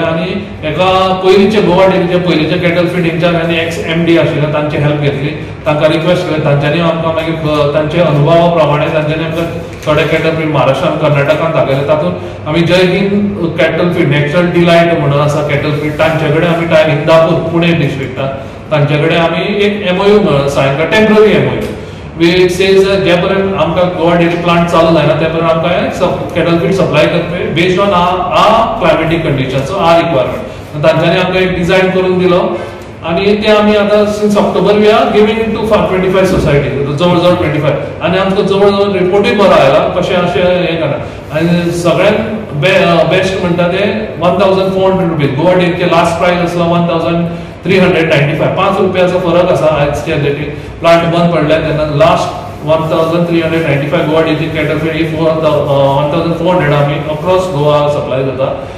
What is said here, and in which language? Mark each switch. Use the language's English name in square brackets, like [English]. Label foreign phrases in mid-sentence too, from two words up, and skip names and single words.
[Konkani] आनी एका पयलींचे गोवा डेअरीचे पयलींचे [English] cattle feedingच्यान [Konkani] आनी MD आशिल्ले तांची हेल्प घेतली, तांकां रिक्वेस्ट केलें, तांच्यांनी आमकां मागीर तांचे अनुभवा प्रमाणे तांच्यांनी आमकां थोडे [English] cattle feed [Konkani] महाराष्ट्रान कर्नाटकान दाखयले। तातूंत आमी जय हिंद [English] cattle feed [Konkani] नॅचरल डिलायट म्हणून आसा कॅटल फीड, तांचे कडेन आमी इंदापूर पुणे डिस्ट्रिक्टात तांचे कडेन आमी एक [English] MOU sign [Konkani] केला, [English] temporary MOU which says [Konkani] जे पर्यंत आमकां गोवा डेअरी प्लांट चालू जायना ते पर्यंत आमकां [English] cattle feed supply [Konkani] करपी [English] based on climatic conditions requirement. [Konkani] तांच्यांनी आमकां एक डिझायन करून दिलो आणि ते आमी आतां [English] since October we are giving it to 25 society, [Konkani] जवळ 25, आणि आमकां जवळ रिपोर्टूय बरो आयला, कशें अशें हें करना। आनी सगळ्यांत बेस्ट म्हणटा ते 1400 रुपीज। गोवा डेअरीचे [English] last price [Konkani] आसलो 1395, 5 रुपयाचो फरक आसा आयजच्या डेटीर। प्लांट बंद पडल्या तेन्ना लास्ट 1395 गोवा डेअरीची [English] cattle feed [Konkani] ही 1400 आमी [English] across Goa supply [Konkani] जाता।